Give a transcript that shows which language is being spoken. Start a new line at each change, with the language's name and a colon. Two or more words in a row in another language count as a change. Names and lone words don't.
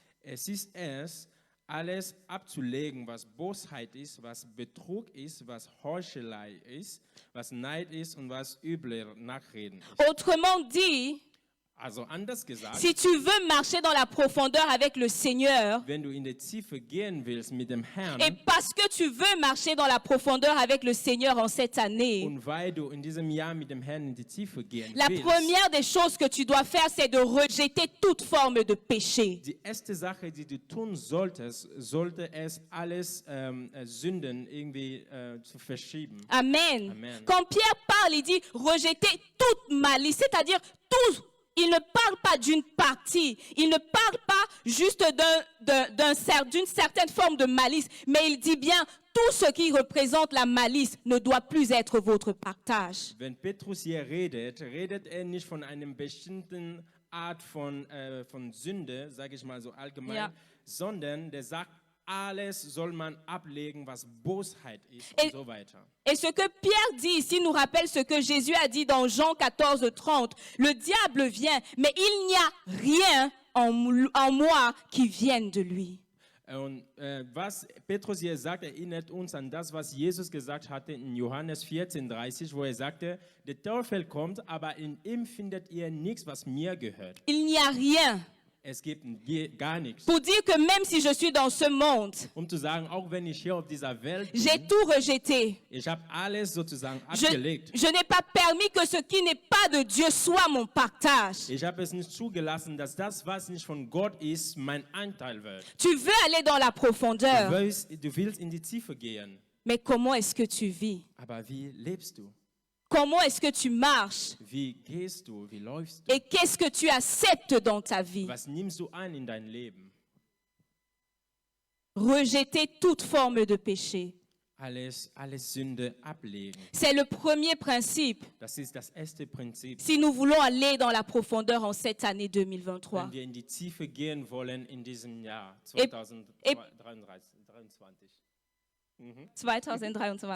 German: es ist es, alles abzulegen, was Bosheit ist, was Betrug ist, was Heuchelei ist, was Neid ist und was üble Nachreden ist.
French: Autrement dit,
German: Also anders gesagt,
French: si tu veux marcher dans la profondeur avec le Seigneur,
German: wenn du in die Tiefe gehen willst mit dem Herrn
French: et parce que tu veux marcher dans la profondeur avec le Seigneur en cette année,
German: und weil du in diesem Jahr mit dem Herrn in die Tiefe gehen
French: la
German: willst,
French: première des choses que tu dois faire, c'est de rejeter toute forme de péché.
German: die erste Sache, die du tun solltest, sollte es alles Sünden irgendwie zu verschieben. Amen. Amen.
French: Quand Pierre parle, il dit rejeter toute malice, c'est-à-dire tout. Il ne parle pas d'une partie, il ne parle pas juste d'une certaine forme de malice, mais il dit bien tout ce qui représente la malice ne doit plus être votre partage.
German: Wenn Petrus hier redet, redet er nicht von einem bestimmten Art von Sünde, sage ich mal so allgemein, Ja. sondern der sagt, alles soll man ablegen, was Bosheit ist
French: Et-
German: und so weiter.
French: Et ce que Pierre dit ici nous rappelle ce que Jésus a dit dans Jean 14, 30. Le diable vient, mais il n'y a rien en moi qui vienne de lui.
German: Und was Petrus hier sagt, erinnert uns an das, was Jesus gesagt hatte in Johannes 14,30, wo er sagte, der Teufel kommt, aber in ihm findet ihr nichts, was mir gehört.
French: Il n'y a rien.
German: Es gibt gar nichts.
French: Pour dire que même si je suis dans ce monde,
German: Um zu sagen, auch wenn ich hier auf dieser Welt
French: j'ai
German: bin,
French: tout rejeté.
German: ich habe alles sozusagen
French: Je,
German: abgelegt.
French: je n'ai pas permis que ce qui n'est pas de Dieu soit mon partage.
German: Ich habe es nicht zugelassen, dass das, was nicht von Gott ist, mein Anteil wird.
French: Tu veux aller dans la profondeur,
German: Du willst in die Tiefe gehen,
French: mais comment est-ce que tu vis?
German: aber wie lebst du?
French: Comment est-ce que tu marches?
German: Wie gehst du? Wie läufst du?
French: Et qu'est-ce que tu acceptes dans ta vie?
German: Was nimmst du an in dein Leben?
French: Rejeter toute forme de péché.
German: Alles Sünde ablegen.
French: C'est le premier principe
German: Das ist das erste Prinzip.
French: si nous voulons aller dans la profondeur en cette année
German: Wenn
French: 2023.
German: wir in die Tiefe gehen wollen in diesem Jahr
French: Et- 2023.
German: 2023.